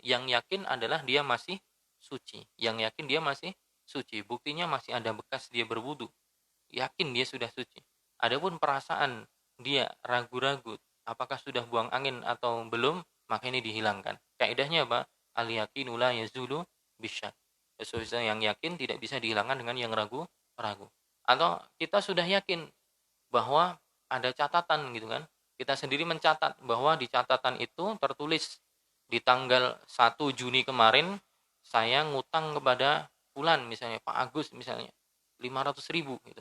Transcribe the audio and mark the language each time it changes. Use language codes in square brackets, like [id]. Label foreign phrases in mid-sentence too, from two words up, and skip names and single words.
[id] Yang yakin adalah dia masih suci. Yang yakin dia masih suci. Buktinya masih ada bekas dia berwudu. Yakin dia sudah suci. Adapun perasaan dia ragu-ragu apakah sudah buang angin atau belum, maka ini dihilangkan. Kaidahnya apa? [ar] اليقين لا يزول بالشك. [id] Sesuatu yang yakin tidak bisa dihilangkan dengan yang ragu-ragu. Atau kita sudah yakin bahwa ada catatan gitu kan. Kita sendiri mencatat bahwa di catatan itu tertulis di tanggal 1 Juni kemarin saya ngutang kepada fulan, misalnya Pak Agus misalnya 500.000 gitu.